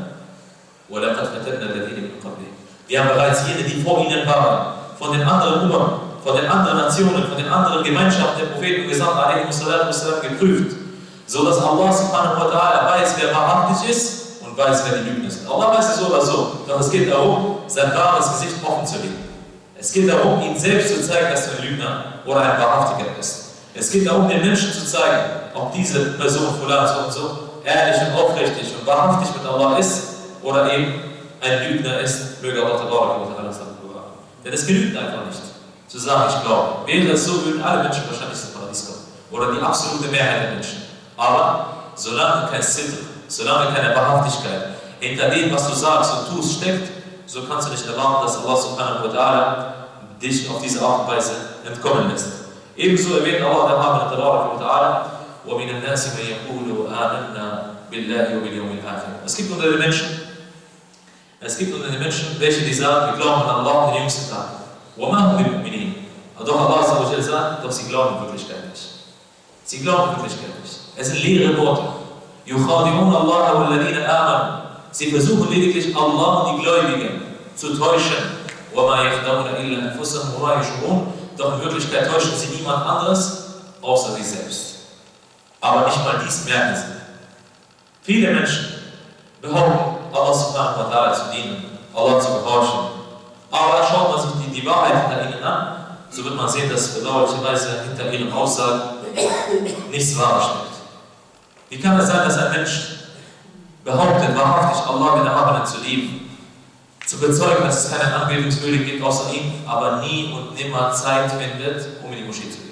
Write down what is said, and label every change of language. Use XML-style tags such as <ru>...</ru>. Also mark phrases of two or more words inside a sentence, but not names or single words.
<ar>وَلَقَدْ فَتَنَّا الَّذِينَ مِنْ قَبْلِهِمْ.</ar> <de>Wir haben bereits jene, die vor ihnen waren, von den anderen Ummern, von den anderen Nationen, von den anderen Gemeinschaften der Propheten und Gesandten a.s. geprüft, so dass Allah</de> <ar>سبحانه وتعالى</ar> <de>weiß, wer wahrhaftig ist und weiß, wer die Lügner sind. Allah weiß es so oder so, doch es geht darum, sein wahres Gesicht offen zu legen. Es geht darum, ihn selbst zu zeigen, dass du ein Lügner oder ein Wahrhaftiger bist. Es geht darum, den Menschen zu zeigen, ob diese Person Fulan so und so ehrlich und aufrichtig und wahrhaftig mit Allah ist oder eben ein Lügner ist, möge Allah ta'ala sagen. Denn es genügt einfach nicht, zu sagen, ich glaube. Wäre es so, würden alle Menschen wahrscheinlich ins Paradies kommen. Oder die absolute Mehrheit der Menschen. Aber solange kein Sidr, solange keine Wahrhaftigkeit hinter dem, was du sagst und tust, steckt, so kannst du nicht erwarten, dass Allah</de> <ar>سبحانه وتعالى</ar> <de>dich auf diese Art und Weise entkommen lässt. Ebenso erwähnt Allah ta'ala,</de> <ar>وَمِنَ النَّاسِ مَنْ يَقُولُ آمَنَّا بِاللَّهِ وَبِالْيَوْمِ الْآخِرِ.</ar> <de>Es gibt unter den Menschen, welche die sagen, wir glauben an Allah und den jüngsten Tag.</de> <ar>وَمَا هُمْ بِمُؤْمِنِينَ.</ar> <de>Doch Allah sagt, doch sie glauben in Wirklichkeit nicht. Sie glauben in Wirklichkeit nicht. Es sind leere Worte.</de> <ar>يُخَادِعُونَ اللَّهَ وَالَّذِينَ آمَنُوا.</ar> <de>Sie versuchen lediglich Allah und die Gläubigen zu täuschen.</de> <ar>وَمَا يَخْدَعُونَ إِلَّا أَنفُسَهُمْ وَمَا يَشْعُرُونَ.</ar> <de>Doch in Wirklichkeit täuschen sie niemand anderes, außer sich selbst. Aber nicht mal dies merken sie. Viele Menschen behaupten, Allah</de> <ar>سبحانه وتعالى</ar> <de>zu dienen, Allah zu gehorchen. Aber schaut man sich die Wahrheit hinter ihnen an, so wird man sehen, dass bedauerlicherweise hinter ihren Aussagen nichts Wahres steckt. Wie kann es sein, dass ein Mensch behauptet, wahrhaftig Allah den Erhabenen zu lieben, zu bezeugen, dass es keinen Anbetungswürdigen gibt außer ihm, aber nie und nimmer Zeit findet, um in die Moschee zu gehen?</de>